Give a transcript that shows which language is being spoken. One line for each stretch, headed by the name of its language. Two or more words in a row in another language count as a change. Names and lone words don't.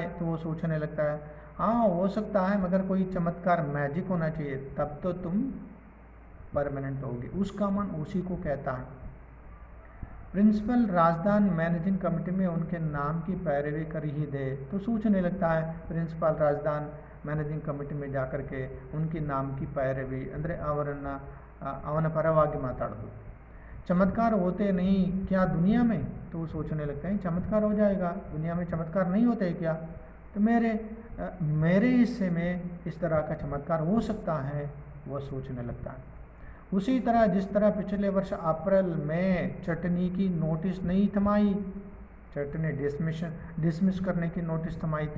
Hindi: तो वो सोचने लगता है हाँ हो सकता है, मगर कोई चमत्कार मैजिक होना चाहिए, तब तो तुम परमानेंट होगी। उसका मन उसी को कहता है। प्रिंसिपल राजदान
English: managing committee
Hindi: में उनके नाम की पैरवी कर ही दे। तो सोचने लगता है प्रिंसिपल राजदान
English: managing committee
Hindi: में जाकर के उनकी नाम की पैरवी
Kannada: ಅಂದರೆ ಅವನ ಪರವಾಗಿ ಮಾತಾಡೋದು।
Hindi: चमत्कार होते नहीं क्या दुनिया में? तो वो सोचने लगते हैं चमत्कार हो जाएगा, दुनिया में चमत्कार नहीं होते क्या? तो मेरे हिस्से में इस तरह का चमत्कार हो सकता है, वह सोचने लगता है। उसी तरह जिस तरह पिछले वर्ष अप्रैल में चटनी की नोटिस नहीं थमाई, चटनी डिसमिस करने की नोटिस थमाई थी।